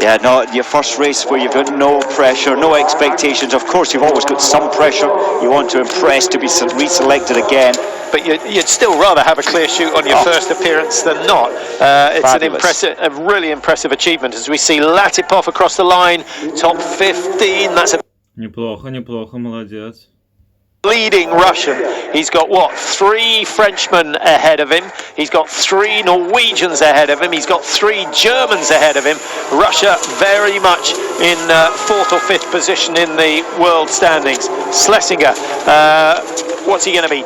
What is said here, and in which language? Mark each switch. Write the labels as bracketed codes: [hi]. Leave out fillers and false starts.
[en] Yeah, no, your first race where you've got no pressure, no expectations. Of course, you've always got some pressure. You want to impress, to be reselected again. But you'd still rather have a clear shoot on your first appearance than not. It's a really impressive achievement as we see Latipov across the line, top 15. That's a [ru] Неплохо, неплохо, молодец. [en] leading Russian. He's got what, 3 Frenchmen ahead of him. He's got 3 Norwegians ahead of him. He's got 3 Germans ahead of him. Russia very much in 4th or 5th position in the world standings. Schlesinger, what's he going to be?